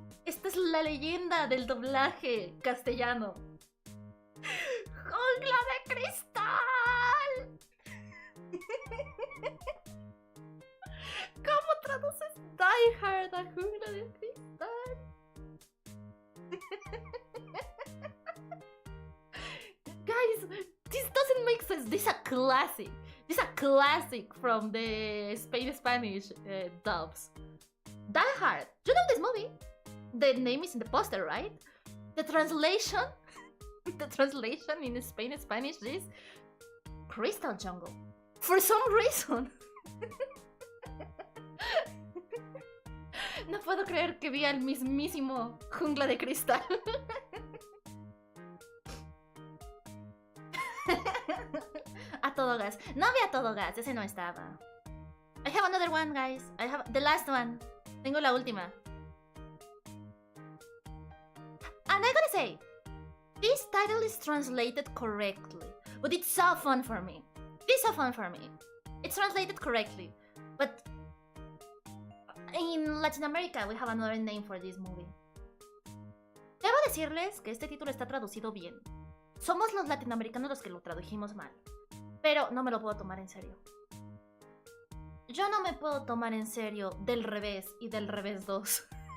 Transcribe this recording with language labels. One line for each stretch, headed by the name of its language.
Spanish: Esta es la leyenda del doblaje castellano. ¡Jungla de cristal! ¿Cómo traduces Die Hard a Jungla de cristal?
English: Guys, this doesn't make sense. This is a classic. This is a classic from the Spanish dubs. Die Hard. You know this movie? The name is in the poster, right? The translation in Spanish is Crystal Jungle. For some reason.
Spanish: No puedo creer que vi al mismísimo Jungla de Cristal. A todo gas. No vi a todo gas, ese no estaba.
English: I have another one, guys. I have the last one.
Spanish: Tengo la última.
English: And I gotta say, this title is translated correctly, but it's so fun for me. It's so fun for me. It's translated correctly, but in Latin America we have another name for this movie.
Spanish: Debo decirles que este título está traducido bien. Somos los latinoamericanos los que lo tradujimos mal, pero no me lo puedo tomar en serio. Yo no me puedo tomar en serio del revés y del revés 2.